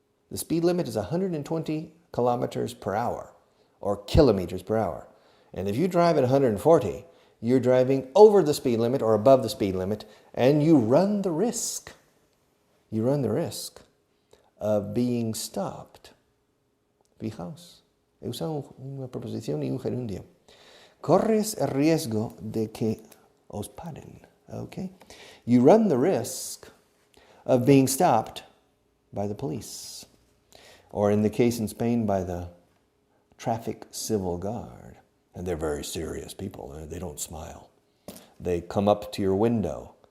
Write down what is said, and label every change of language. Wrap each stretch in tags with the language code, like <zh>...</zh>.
<en>The speed limit is 120 kilometers per hour, or kilometers per hour. And if you drive at 140, you're driving over the speed limit or above the speed limit, and you run the risk. You run the risk of being stopped.</en> <es>Fijaos, he usado una preposición y un gerundio. Corres el riesgo de que os paren. Okay?</es> <en>You run the risk of being stopped by the police. Or in the case in Spain, by the traffic civil guard. And they're very serious people. They don't smile. They come up to your window.</en>